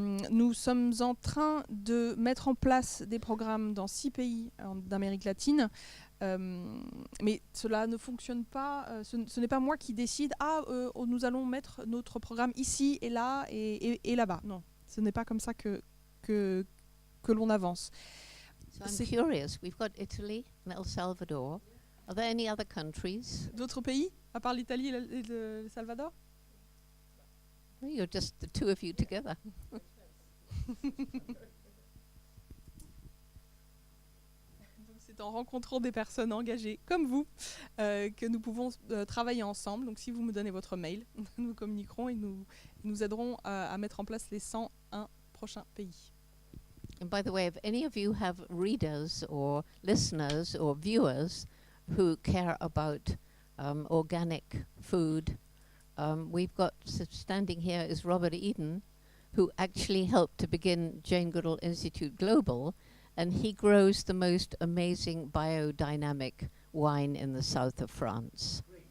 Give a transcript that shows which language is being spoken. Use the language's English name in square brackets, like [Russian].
[French] Nous sommes en train de mettre en place des programmes dans 6 pays d'Amérique latine, mais cela ne fonctionne pas, ce n'est pas moi qui décide, nous allons mettre notre programme ici et là et là-bas. Non, ce n'est pas comme ça que l'on avance. [English] So I'm curious, we've got Italy and El Salvador. Are there any other countries? [French] D'autres pays, à part l'Italie et le Salvador? [English] You're just the two of you together. [French] C'est en rencontrant des personnes engagées comme vous que nous pouvons travailler ensemble. Donc si vous me donnez votre mail, nous communiquerons et nous aiderons à mettre en place les 101 prochains pays. [English] And by the way, if any of you have readers or listeners or viewers who care about organic food, we've got standing here is Robert Eden, who actually helped to begin Jane Goodall Institute Global, and he grows the most amazing biodynamic wine in the south of France.